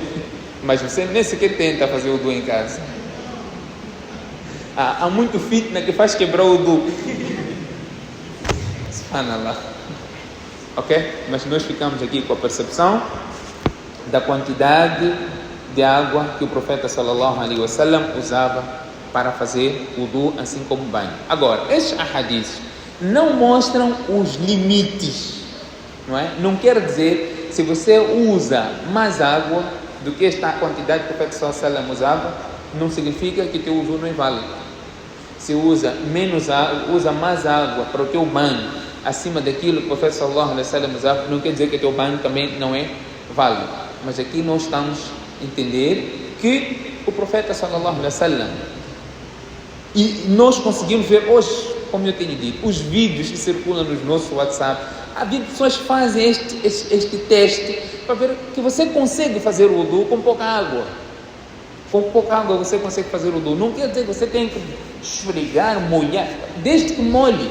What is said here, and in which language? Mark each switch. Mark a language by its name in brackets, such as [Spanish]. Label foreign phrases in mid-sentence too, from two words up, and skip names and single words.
[Portuguese] Mas você nem sequer tenta fazer o wudu em casa. Há muito fitna que faz quebrar o wudu. Subhanallah. Ok? Mas nós ficamos aqui com a percepção da quantidade de água que o profeta [Arabic] صلى الله عليه وسلم [Portuguese] usava para fazer wudu, assim como banho. Agora, estes ahadiths não mostram os limites, não é? Não quer dizer, se você usa mais água do que esta quantidade que o profeta [Arabic] صلى الله عليه وسلم [Portuguese] usava, não significa que teu wudu não é válido. Se usa menos água, usa mais água para o teu banho acima daquilo que o profeta [Arabic] صلى الله عليه وسلم [Portuguese] usava, não quer dizer que o teu banho também não é válido. Mas aqui nós estamos a entender que o profeta [Arabic] صلى الله عليه وسلم, [Portuguese] e nós conseguimos ver hoje, como eu tenho dito, os vídeos que circulam nos nossos WhatsApp, há pessoas que fazem este teste para ver que você consegue fazer o wudu com pouca água. Com pouca água você consegue fazer o wudu. Não quer dizer que você tem que esfregar, molhar, desde que molhe.